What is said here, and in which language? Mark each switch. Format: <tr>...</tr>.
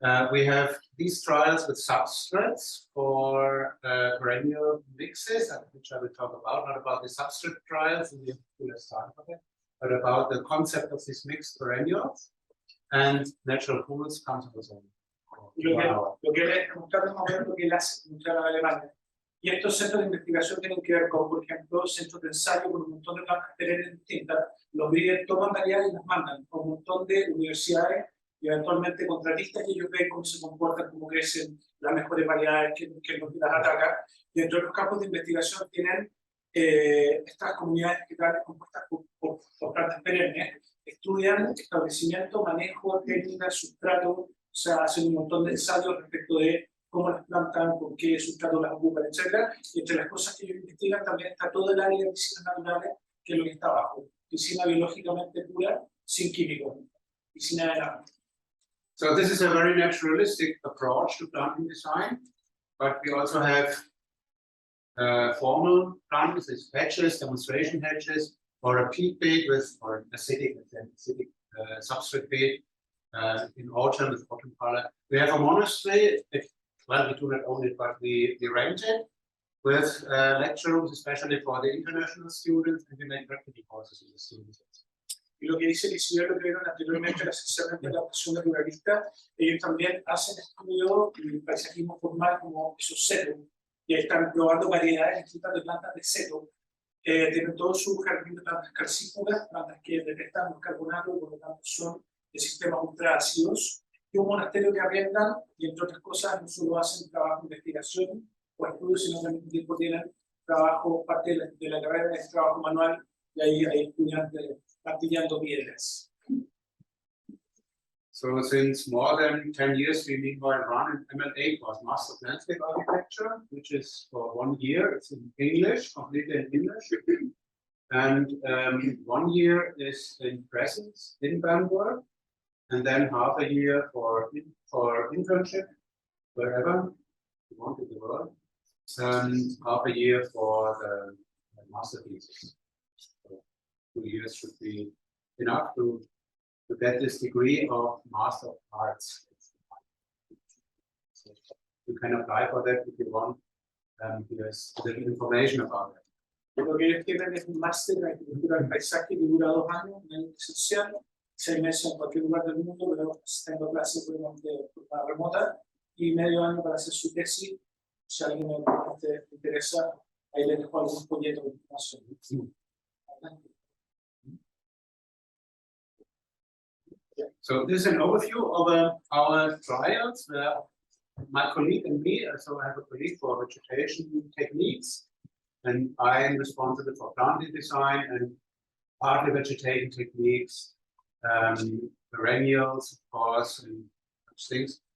<en>We have these trials with substrates for perennial mixes, which I will talk about, not about the substrate trials, and we have too less time for that, but about the concept of these mixed perennials. And natural pools comes with them.</en> <es>Lo que les mostramos es lo que él hace, mostrar a Alemania. Y estos centros de investigación tienen que ver con, por ejemplo, centros de ensayo con un montón de plantas perennes distintas. Los líderes toman variedades y las mandan a un montón de universidades y eventualmente contratistas, y ellos ven cómo se comportan, cómo crecen las mejores variedades que nos las atacan. Y dentro de los campos de investigación tienen estas comunidades vegetales compuestas por plantas perennes. Estudian establecimiento, manejo, técnicas, sustrato, o sea, hacen un montón de ensayos respecto de cómo las plantan, por qué sustrato las ocupan, etc. Y entre las cosas que ellos investigan también está todo el área de piscinas naturales, que es lo que está abajo. Piscina biológicamente pura, sin químicos. Piscina de agua.</es> <en>So this is a very naturalistic approach to planting design, but we also have formal plantings, as hedges, demonstration hedges, or a peat bed with, or acidic substrate bed in autumn with autumn color. We have a monastery. Well, we do not own it, but we rent it with lecture rooms, especially for the international students, and we make practical courses with the students.</en> <es>Y lo que dice el señor, lo que vieron anteriormente, esencialmente la adaptación naturalista, ellos también hacen estudio del paisajismo formal como esos setos, y ahí están probando variedades distintas de plantas de seto. Tienen todo su jardín de plantas calcífugas, plantas que detectan los carbonatos y por lo tanto son de sistemas ultraácidos, y un monasterio que arriendan, y entre otras cosas no solo hacen trabajo de investigación o estudios, sino que al mismo tiempo tienen trabajo, parte de la carrera de trabajo manual, y ahí hay estudiantes martillando piedras.</es> <en>So since more than 10 years, we meanwhile run an MLA course, Master of Landscape Architecture, which is for 1 year. It's in English, completely in English. And 1 year is in presence in Bamberg, and then half a year for internship, wherever you want in the world, and half a year for the master thesis. So 2 years should be enough to get this degree of Master of Arts. So you can apply for that if you want. There's little information about it.</en> <es>Lo que ellos tienen es un máster en Arquitectura del Paisaje que dura 2 años, un año esencial, 6 meses en cualquier lugar del mundo, pero tengo clases por remota y medio año para hacer su tesis. Si a alguien le interesa, ahí les dejo algunos folletos de información.</es> <en>So this is an overview of our trials where my colleague and me, so I have a colleague for vegetation techniques, and I am responsible for planting design and partly vegetation techniques, perennials, of course, and such things.</en>